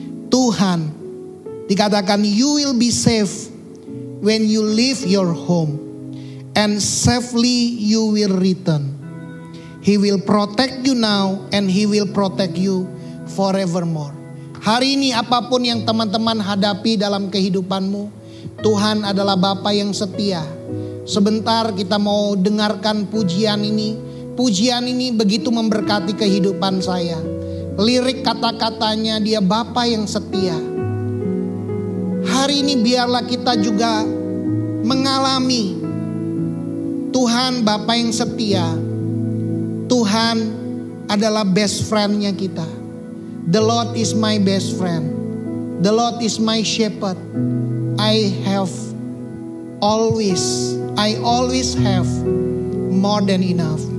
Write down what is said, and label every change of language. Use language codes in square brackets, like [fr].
[id] Tuhan, dikatakan [en] you will be safe when you leave your home, and safely you will return. He will protect you now and He will protect you forevermore. [id] Hari ini apapun yang teman-teman hadapi dalam kehidupanmu, Tuhan adalah Bapa yang setia. Sebentar kita mau dengarkan pujian ini. Pujian ini begitu memberkati kehidupan saya. Lirik kata-katanya, dia Bapa yang setia. Hari ini biarlah kita juga mengalami Tuhan Bapa yang setia. Tuhan adalah best friend-nya kita. [en] The Lord is my best friend. The Lord is my shepherd. I always have more than enough.